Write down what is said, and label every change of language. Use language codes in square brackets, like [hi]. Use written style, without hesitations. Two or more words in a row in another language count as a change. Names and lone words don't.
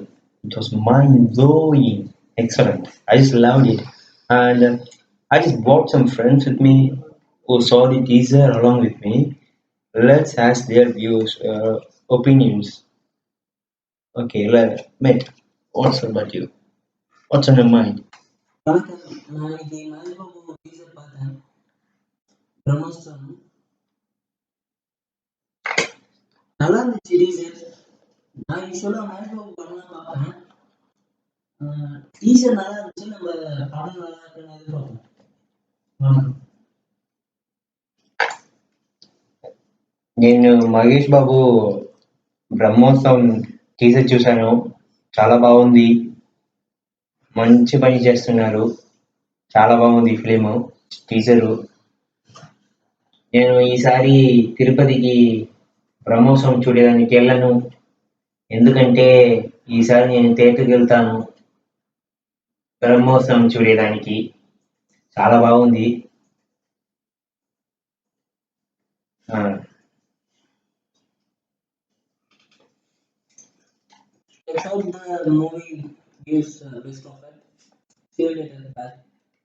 [en] It was mind blowing, excellent. I just loved it, and I just brought some friends with me who saw the teaser along with me. Let's ask their views, opinions. Okay, mate, what's about you? What's on your mind? [ta] வணக்கம். நான் இன்னைக்கு மகேஷ்பாபு டீசர் பார்த்தேன். பிரம்மோற்சவம். நல்லா இருந்துச்சு டீசர். நான் யூசுவலா மகேஷ்பாபு படம்லாம் பார்ப்பேன். டீசர் நல்லா இருந்துச்சு. நம்ம படம் நல்லா இருக்குன்னு எதிர்பார்ப்போம். வணக்கம். [te] నేను మహేష్ బాబు బ్రహ్మోత్సవం టీజర్ చూశాను. చాలా బాగుంది. మంచి పని చేస్తున్నారు. చాలా బాగుంది [en] film teaser. [te] నేను ఈసారి తిరుపతికి బ్రహ్మోత్సవం చూడడానికి వెళ్ళను. ఎందుకంటే ఈసారి నేను థియేటర్‌కి వెళ్తాను బ్రహ్మోత్సవం చూడడానికి. చాలా బాగుంది. ఆ! [en] Let's hope the movie gives best of it. See you later. Bye.